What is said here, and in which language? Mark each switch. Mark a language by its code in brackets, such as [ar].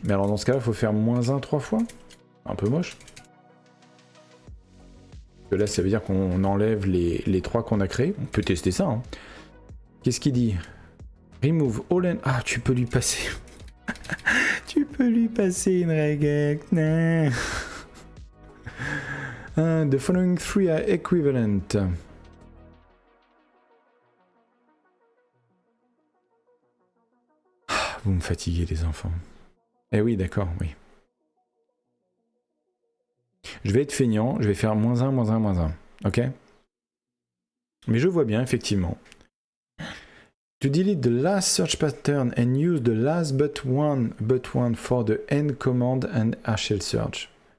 [fr] Mais alors, dans ce cas-là, il faut faire -1 3 fois. Un peu moche. Parce que là, ça veut dire qu'on enlève les 3 qu'on a créés. On peut tester ça. Hein. Qu'est-ce qu'il dit? [en] Remove all and... [fr] Ah, tu peux lui passer... tu peux lui passer une regex. [en] The following 3 are equivalent. [fr] Vous me fatiguez, les enfants. Eh oui, d'accord, oui. Je vais être feignant, je vais faire -1, -1, -1. Ok? Mais je vois bien, effectivement. [en] To delete the last search pattern and use the last but one for the end command and HL search.